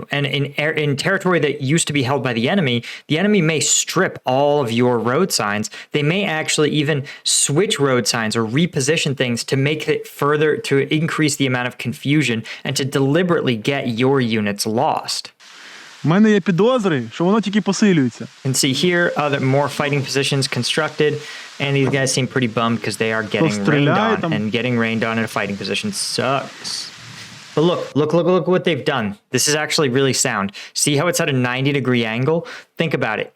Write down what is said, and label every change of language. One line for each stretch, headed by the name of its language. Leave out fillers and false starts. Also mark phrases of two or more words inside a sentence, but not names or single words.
English: And in territory that used to be held by the enemy may strip all of your road signs. They may actually even switch road signs or reposition things to make it further, to increase the amount of confusion and to deliberately get your units lost.
Ukrainian: У мене є підозри, що воно тільки посилюється.
English: And see here, other more fighting positions constructed, and these guys seem pretty bummed because they are getting rained on, and getting rained on in a fighting position sucks. But look what they've done. This is actually really sound. See how it's at a 90-degree angle? Think about it.